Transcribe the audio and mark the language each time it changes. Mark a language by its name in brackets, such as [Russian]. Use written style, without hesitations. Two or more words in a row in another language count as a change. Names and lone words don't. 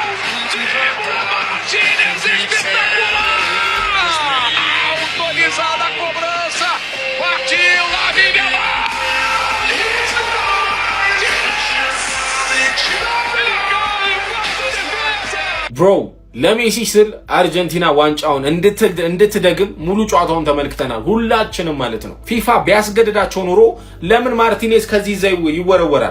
[Portuguese] Martínez espetacular. Autorizada a cobrança. Partiu Lamine Yamal. [Amharic] ብሮ ለሜሲ ስል አርጀንቲና ዋንጫውን እንድትደግም ሙሉ ጨዋታውን ተመልክተናል፣ ሁላችንም ማለት ነው። ፊፋ ቢያስገድዳቸው ኑሮ ለምን ማርቲኔዝ ከዚህ ይወረወራል?